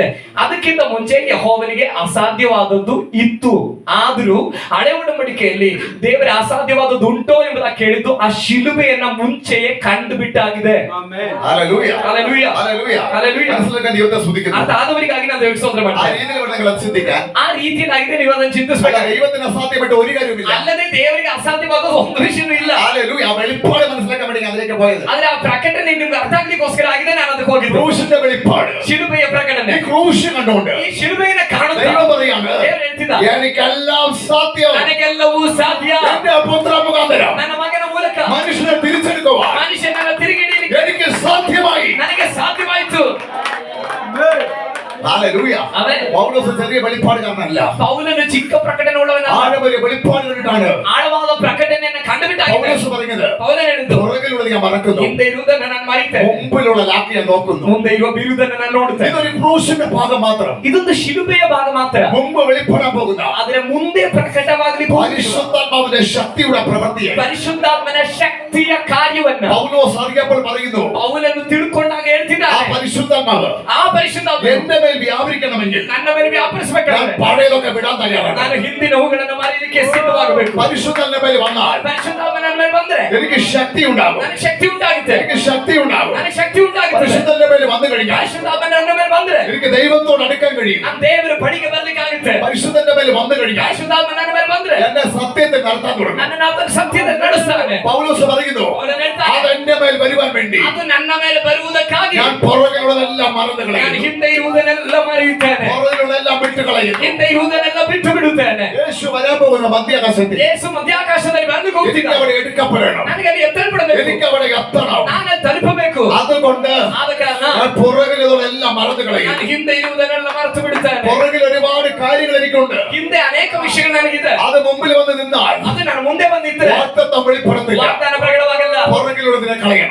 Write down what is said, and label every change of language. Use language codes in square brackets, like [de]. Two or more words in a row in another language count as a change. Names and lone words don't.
[kn] ಅದಕ್ಕಿಂತ ಮುಂಚೆ ಯೆಹೋವನಿಗೆ ಅಸಾಧ್ಯವಾದದ್ದು ಇತ್ತು. ಆದರೂ ಹಳೆ ಒಡಂಬಡಿಕೆಯಲ್ಲಿ ದೇವರ ಅಸಾಧ್ಯವಾದದುಂಟೋ ಎಂಬುದಾಗಿ ಕೇಳಿದ್ದು ಆ ಶಿಲುಬೆಯನ್ನ ಮುಂಚೆಯೇ ಕಂಡು ಬಿಟ್ಟಾಗಿದೆ. [ml] ഹല്ലേലൂയ. ഹല്ലേലൂയ. ഹല്ലേലൂയ. ഹല്ലേലൂയ. മനസ്സിലാക്കാൻ ദൈവത്തെ സ്തുതിക്കുന്നു. [kn] ಅರ್ಥ ಆದವರಿಗಾಗಿ ನಾನು ದೇವರಿಗೆ ಸ್ತೋತ್ರ [ml] ആ [kn] ಮಾಡ್ತೇನೆ. [ml] രീതിയിൽ വേണം നിങ്ങൾ അത് ചിന്തിക്കാൻ. [kn] ಆ ರೀತಿಯಾಗಿದೆ ನೀವು ಅದನ್ನು [ml] അല്ല, [kn] ಚಿಂತಿಸಬೇಕು. [ml] ദൈവത്തിന് അസാധ്യപ്പെട്ട ഒരു കാര്യവുമില്ല. [kn] ಅಲ್ಲದೆ ದೇವರಿಗೆ ಅಸಾಧ್ಯವಾದ ಒಂದು ವಿಷಯವೂ ಇಲ್ಲ. [ml] ഹല്ലേലൂയ. ആ വെളിപ്പാട് മനസ്സിലാക്കാൻ വേണ്ടി ഞാൻ അതിലേക്ക് പോയത്. [kn] ಆದ್ರೆ ಆ ಪ್ರಕಟಣೆ ನಿಮ್ಗೆ ಅರ್ಥ ಆಗ್ಲಿಕ್ಕೋಸ್ಕರ ಆಗಿದೆ ನಾನು ಅದಕ್ಕೆ ಹೋಗಿದ್ದು. [ml] ക്രൂശിന്റെ വെളിപ്പാട്, [kn] ಶಿಲುಬೆಯ ಪ್ರಕಟಣೆ, [ml] ഈ ക്രൂശ് കണ്ടുകൊണ്ട് [kn] ಈ ಶಿಲುಬೆಯನ್ನು ಕಾಣುತ್ತಾ [ml] ദൈവം പറയാണ്, [kn] ದೇವರು ಹೇಳ್ತಿದ್ದ, [ml] എനിക്കെല്ലാം സാധ്യം [kn] ನನಗೆಲ್ಲವೂ ಸಾಧ್ಯ [ml] എന്റെ പുത്ര മുഖാന്തരം [kn] ನನ್ನ ಮಗನ ಮೂಲಕ [ml] മനുഷ്യനെ തിരിച്ചെടുക്കുവാൻ [kn] ಮನುಷ್ಯನನ್ನ ತಿರುಗಿಡಲಿಕ್ಕೆ [ml] എനിക്ക് സാധ്യമായി. [kn] ನನಗೆ ಸಾಧ್ಯವಾಯಿತು. [ml] ഹല്ലേലൂയ. ആമേൻ. പൗലോസ് ചെറിയ വെളിപ്പാടുകാരനല്ല, [kn] ಪೌಲನು ಚಿಕ್ಕ ಪ್ರಕಟಣೆ ಉಳ್ಳವನಲ್ಲ, [ml] ആഴമേറിയ വെളിപ്പാട് കണ്ടിട്ടാണ് [kn] ಆಳವಾದ ಪ್ರಕಟಣೆಯನ್ನು ಕಂಡುಬಿಟ್ಟಾಗಿದೆ. [ml] പൗലോസ് പറയുന്നത്, [kn] ಪೌಲನು ಹೇಳಿದ್ದು, [ml] പുറകിലുള്ളത് ഞാൻ മറക്കുന്നു, [kn] ಹಿಂದೆ ಇರುವುದನ್ನು ನಾನು ಮರೆತೆ, [ml] മുമ്പിലുള്ള ലാക്കി ഞാൻ നോക്കുന്നു. [kn] ಮುಂದೆ ಇರುವ ಬಿರುದನ್ನು ನಾನು ನೋಡುತ್ತೇನೆ. [ml] ഇതൊരു ക്രൂശിന്റെ ഭാഗം മാത്രം. [kn] ಇದೊಂದು ಶಿಲುಬೆಯ ಭಾಗ ಮಾತ್ರ. [ml] മുമ്പ് വെളിപ്പെടാൻ പോകുന്ന [kn] ಆದ್ರೆ ಮುಂದೆ ಪ್ರಕಟವಾಗಲಿ [ml] പരിശുദ്ധാത്മാവിന്റെ ശക്തിയുടെ പ്രവൃത്തിയെ [kn] ಪರಿಶುದ್ಧಾತ್ಮನ ಶಕ್ತಿಯ ಕಾರ್ಯವನ್ನ [ml] പൗലോസ് അറിയപ്പോൾ പറയുന്നു, [kn] ಪೌಲನು ತಿಳ್ಕೊಂಡಾಗ [ml] ആ [kn] ಹೇಳ್ತಿದ್ದಾನೆ, [ml] പരിശുദ്ധാത്മാവ് [kn] ಆ ಪರಿಶುದ್ಧಾತ್ಮ [ml] എന്റെ മേൽ വ്യാപരിക്കണമെങ്കിൽ [kn] ನನ್ನ ಮೇಲೆ ವ್ಯಾಪರಿಸಬೇಕಾದ್ರೆ [ml] ഞാൻ പഴയതൊക്കെ വിടാൻ തയ്യാറാണ്. [kn] ನಾನು ಹಿಂದಿನ ಹೂಗಳನ್ನು ಮರೆಯಲಿಕ್ಕೆ ಸಿದ್ಧವಾಗಬೇಕು. [ml] പരിശുദ്ധന്റെ മേൽ വന്നാൽ [kn] ಪರಿಶುದ್ಧಾತ್ಮ ನನ್ನ ಮೇಲೆ ಬಂದ್ರೆ [ml] എനിക്ക് ശക്തി ഉണ്ടാകും, [kn] ನನಗೆ ಶಕ್ತಿ ಉಂಟಾಗುತ್ತೆ, [ml] എനിക്ക് ശക്തി ഉണ്ടാകും. [kn] ನನಗೆ ಶಕ್ತಿ ಉಂಟಾಗುತ್ತೆ. [ml] പരിശുദ്ധന്റെ മേൽ വന്നു കഴിഞ്ഞാൽ [kn] ಪರಿಶುದ್ಧಾತ್ಮ ನನ್ನ ಮೇಲೆ ಬಂದ್ರೆ [ml] എനിക്ക് ദൈവത്തോട് അടുക്കാൻ കഴിയും. [kn] ನಾನು ದೇವರ ಬಳಿಗೆ ಬರ್ಲಿಕ್ಕೆ ಆಗುತ್ತೆ. [ml] പരിശുദ്ധന്റെ മേൽ വന്നു കഴിഞ്ഞാൽ [kn] ಪರಿಶುದ್ಧಾತ್ಮ ನನ್ನ ಮೇಲೆ ಬಂದ್ರೆ [ml] എന്നെ സത്യത്തെ നടത്താൻ തുടങ്ങും. [kn] ನನ್ನನ್ನು ಆತನ ಸತ್ಯದಲ್ಲಿ ನಡೆಸ್ತಾನೆ. [ml] പൗലോസ് പറയുന്നു, [kn] ಅವನು ಹೇಳ್ತಾನೆ, [ml] അതെന്റെ മേൽ വരുവാൻ വേണ്ടി [kn] ಅದು ನನ್ನ ಮೇಲೆ ಬರುವುದಕ್ಕಾಗಿ [ml] ഞാൻ പുറകിലുള്ളതെല്ലാം മറന്നു [kn] ನಾನು [ml] കളയുന്നു, [kn] ಹಿಂದೆ ಇರುವುದನ್ನೆಲ್ಲ ಮರೆಯುತ್ತೇನೆ, [ml] പുറകിലുള്ളതെല്ലാം വിട്ടു കളയുന്നു. [kn] ಹಿಂದೆ ಇರುವುದನ್ನೆಲ್ಲ ಬಿಟ್ಟು ಬಿಡುತ್ತೇನೆ. [ml] യേശു വരാൻ പോകുന്ന മധ്യാകാശത്തിൽ [kn] ಯೇಸು ಮಧ್ಯಾಕಾಶದಲ್ಲಿ ಬಂದು [ml] എനിക്ക് [kn] ಹೋಗ್ತಿದ್ದಾನೆ. [ml] അവിടെ എടുക്കപ്പെടണം, [kn] ನನಗೆ ಅಲ್ಲಿ ಎತ್ತಲ್ಪಡಬೇಕು, [ml] എനിക്ക് അവിടെ എത്തണം. [kn] ನಾನು ತಲುಪಬೇಕು. [ml] അതുകൊണ്ട് [kn] ಆದ ಕಾರಣ [ml] ഞാൻ പുറകിലുള്ളതെല്ലാം മറന്നു [kn] ನಾನು [ml] കളയുന്നു. [kn] ಹಿಂದೆ ಇರುವುದನ್ನೆಲ್ಲ ಮರೆತು ಬಿಡುತ್ತೇನೆ. [ml] പുറകിൽ ഒരുപാട് കാര്യങ്ങൾ എനിക്കുണ്ട്, [kn] ಹಿಂದೆ ಅನೇಕ ವಿಷಯಗಳು ನನಗಿದೆ. [ml] അത് മുമ്പിൽ വന്ന് നിന്നാൽ [kn] ಅದು ನಾನು ಮುಂದೆ ಬಂದಿದ್ದರೆ [ml] വാഗ്ദത്തം വെളിപ്പെടത്തില്ല. [kn] ವಾಗ್ದಾನ ಪ್ರಕಟವಾಗಲ್ಲ. [ml] പുറകിലുള്ളതിനെ കളയണം.